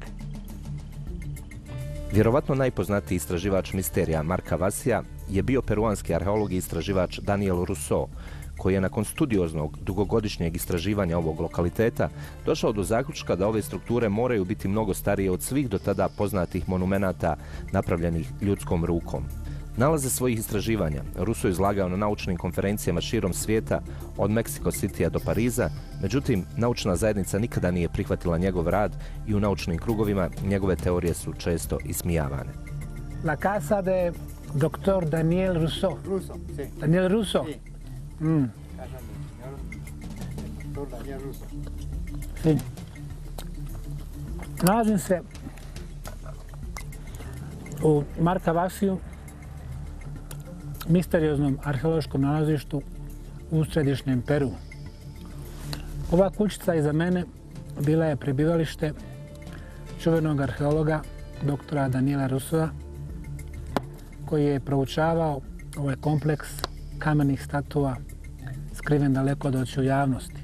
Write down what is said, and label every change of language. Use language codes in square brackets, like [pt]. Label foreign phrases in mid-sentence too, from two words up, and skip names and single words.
[bs] Vjerovatno najpoznatiji istraživač misterija Markavasija je bio peruanski arheolog i istraživač Daniel Rousseau, koji je nakon studioznog dugogodišnjeg istraživanja ovog lokaliteta došao do zaključka da ove strukture moraju biti mnogo starije od svih do tada poznatih monumenata napravljenih ljudskom rukom. Nalaze svojih istraživanja Rousseau izlagao na naučnim konferencijama širom svijeta od Mexico Citya do Pariza, međutim, naučna zajednica nikada nije prihvatila njegov rad i u naučnim krugovima njegove teorije su često ismijavane. [es] La casa de Dr. Daniel Rousseau. Ruso, sí. Daniel Rousseau. Sí. Mm. Casa del doctor Daniel Russo. Sí. [bs] Nalazim se u Markavasiju, misterioznom arheološkom nalazištu u središnjem Peru. Ova kućica iza mene bila je prebivalište čuvenog arheologa doktora Daniela Rousseaua, koji je proučavao ovaj kompleks kamenih statua skriven daleko od očiju javnosti.